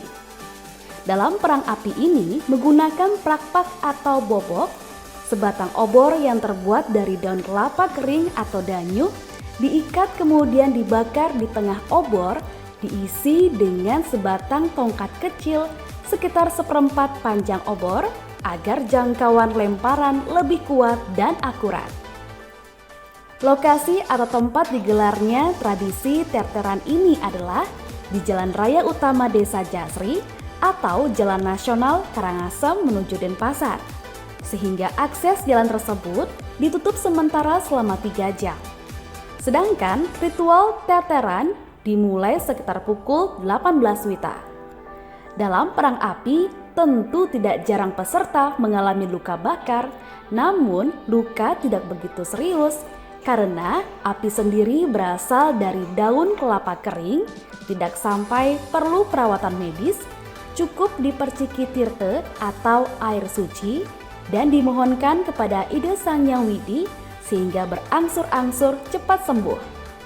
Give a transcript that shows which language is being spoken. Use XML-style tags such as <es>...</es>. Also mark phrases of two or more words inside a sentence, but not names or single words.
<id>Dalam perang api ini menggunakan prakpak atau bobok, sebatang obor yang terbuat dari daun kelapa kering atau danyuh diikat kemudian dibakar di tengah obor, diisi dengan sebatang tongkat kecil sekitar 1/4 panjang obor agar jangkauan lemparan lebih kuat dan akurat. Lokasi atau tempat digelarnya tradisi terteran ini adalah di Jalan Raya Utama Desa Jasri atau Jalan Nasional Karangasem menuju Denpasar, sehingga akses jalan tersebut ditutup sementara selama 3 jam. Sedangkan ritual terteran dimulai sekitar pukul 18 WITA. Dalam perang api, tentu tidak jarang peserta mengalami luka bakar, namun luka tidak begitu serius karena api sendiri berasal dari daun kelapa kering, tidak sampai perlu perawatan medis, cukup diperciki tirte atau air suci, dan dimohonkan kepada Ide Sang Hyang Widi sehingga berangsur-angsur cepat sembuh.</id>